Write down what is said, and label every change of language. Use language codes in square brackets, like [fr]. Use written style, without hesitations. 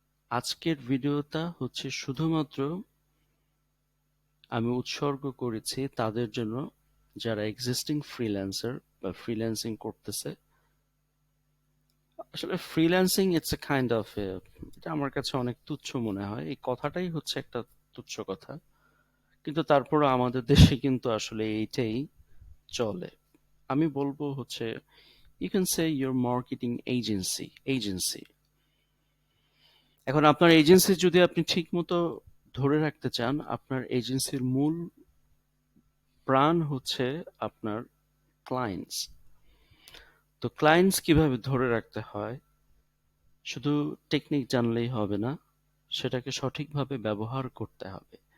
[bn] আজকের ভিডিওটা হচ্ছে শুধুমাত্র আমি উৎসর্গ করেছি তাদের জন্য যারা এক্সিস্টিং ফ্রিল্যান্সার বা ফ্রিল্যান্সিং করতেছে। আসলে freelancing [en] it's a kind of, [bn] এটা আমার কাছে অনেক তুচ্ছ মনে হয়। এই কথাটাই হচ্ছে একটা তুচ্ছ কথা, কিন্তু তারপরও আমাদের দেশে কিন্তু আসলে এইটাই চলে। আমি বলবো হচ্ছে [en] you can say your marketing agency. [bn] এখন আপনার এজেন্সি যদি আপনি ঠিকমতো ধরে রাখতে চান, আপনার এজেন্সির মূল প্রাণ হচ্ছে আপনার ক্লায়েন্টস। তো ক্লায়েন্টস কিভাবে ধরে রাখতে হয়, শুধু টেকনিক জানলেই হবে না, সেটাকে সঠিকভাবে ব্যবহার করতে হবে।